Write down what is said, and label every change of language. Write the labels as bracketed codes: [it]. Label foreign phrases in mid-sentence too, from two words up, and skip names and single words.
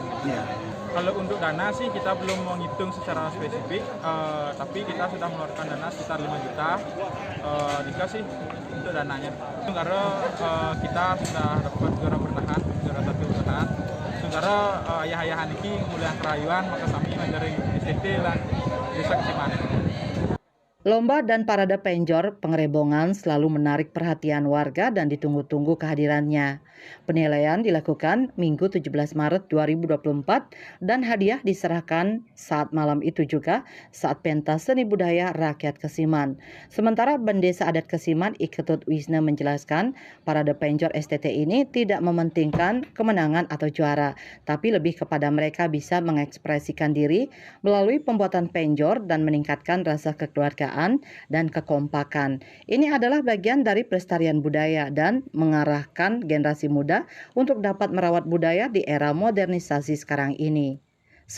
[id] Kalau untuk dana sih kita belum menghitung secara spesifik, tapi kita sudah mengeluarkan dana sekitar 5 juta dikasih untuk dananya. Karena kita sudah dapat juara bertahan, juara 1 bertahan. Sementara ayah-ayahan ini kemudian kerayuan, maka kami dari STT dan Desa Kesiman. Lomba dan parade penjor pengrebongan selalu menarik perhatian warga dan ditunggu-tunggu kehadirannya. Penilaian dilakukan Minggu 17 Maret 2024 dan hadiah diserahkan saat malam itu juga saat pentas seni budaya rakyat Kesiman. Sementara Bendesa Adat Kesiman Iketut Wisna menjelaskan parade penjor STT ini tidak mementingkan kemenangan atau juara, tapi lebih kepada mereka bisa mengekspresikan diri melalui pembuatan penjor dan meningkatkan rasa kekeluargaan dan kekompakan. Ini adalah bagian dari pelestarian budaya dan mengarahkan generasi muda untuk dapat merawat budaya di era modernisasi sekarang ini.